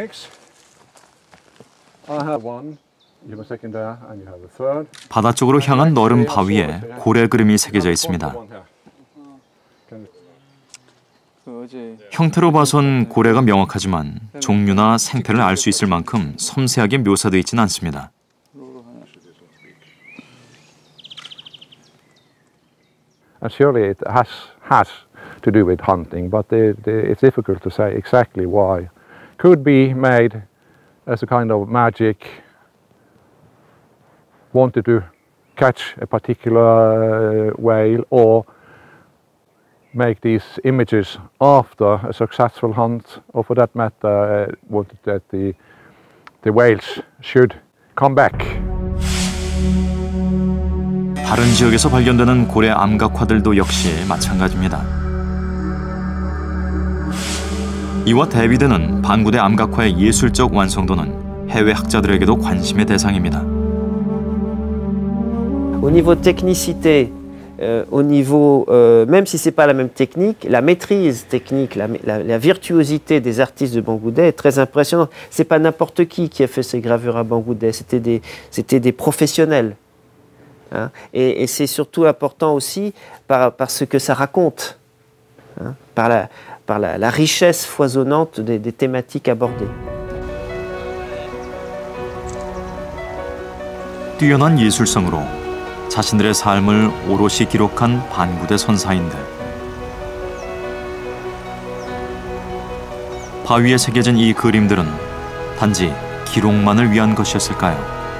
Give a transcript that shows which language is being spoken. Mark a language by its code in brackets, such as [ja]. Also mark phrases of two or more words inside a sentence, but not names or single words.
[ko] 바다 쪽으로 향한 너른 바위에 고래 그림이 새겨져 있습니다. 형태로 봐선 고래가 명확하지만 종류나 생태를 알 수 있을 만큼 섬세하게 묘사되어 있지는 않습니다. [en] And surely it has to do with hunting, but it's difficult to say exactly why. Could be made as a kind of magic, wanted to catch a particular whale or make these images after a successful hunt, or for that matter, wanted that the whales should come back. [ko] 다른 지역에서 발견되는 고래 암각화들도 역시 마찬가지입니다. 이와 대비되는 반구대 암각화의 예술적 완성도는 해외 학자들에게도 관심의 대상입니다. [fr] Au niveau technicité, au niveau, même si c'est pas la même technique, la maîtrise technique, la virtuosité des artistes de Bangoudet est très impressionnante. C'est pas n'importe qui a fait ces gravures à Bangoudet, c'était des professionnels. Hein? Et c'est surtout important aussi par ce que ça raconte, hein? par la richesse foisonnante des thématiques abordées. [ko] 뛰어난 예술성으로 자신들의 삶을 오롯이 기록한 반구대 선사인들. 바위에 새겨진 이 그림들은 단지 기록만을 위한 것이었을까요?